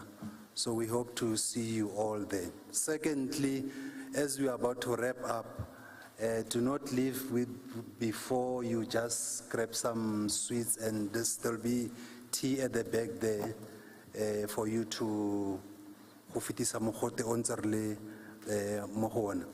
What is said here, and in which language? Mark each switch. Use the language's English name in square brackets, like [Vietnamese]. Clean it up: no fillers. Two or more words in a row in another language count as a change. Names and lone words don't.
[English] So we hope to see you all there. Secondly, as we are about to wrap up, do not leave before you just grab some sweets, and there'll be tea at the back there for you to [Tswana] go fetisa mogote o ntse re le mo go ona.